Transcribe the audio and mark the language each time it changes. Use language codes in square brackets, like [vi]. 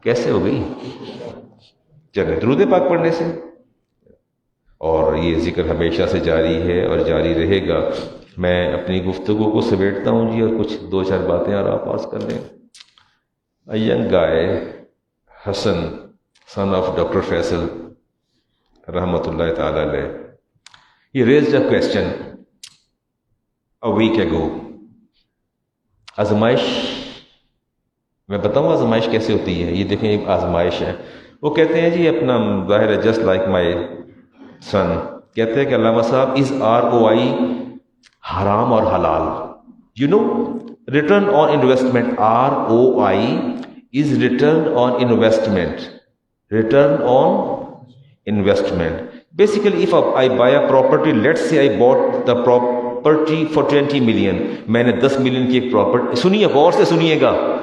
[ur] ہو گئی؟ چلے درود پاک پڑھنے سے، اور یہ ذکر ہمیشہ سے جاری ہے اور جاری رہے گا۔ میں اپنی گفتگو کو سمیٹتا ہوں جی، اور کچھ دو چار باتیں اور آپ پاس کر لیں۔ [en] A young guy, Hassan, son of Dr. Faisal, rahmatullahi ta'ala alayh, he raised a question a week ago. [ur] آزمائش، میں بتاؤں آزمائش کیسے ہوتی ہے؟ یہ دیکھیں ایک آزمائش ہے۔ وہ کہتے ہیں جی اپنا ظاہر ہے [en] just like my son, [ur] کہتے ہیں کہ علامہ صاحب [en] is ROI [ur] حرام اور حلال، [en] You know return on investment, ROI is return on investment, return on investment. Basically if I buy a property, let's say I bought the property for 20 million, [ur] میں نے 10 million کی ایک پراپرٹی، سنیے غور سے سنیے گا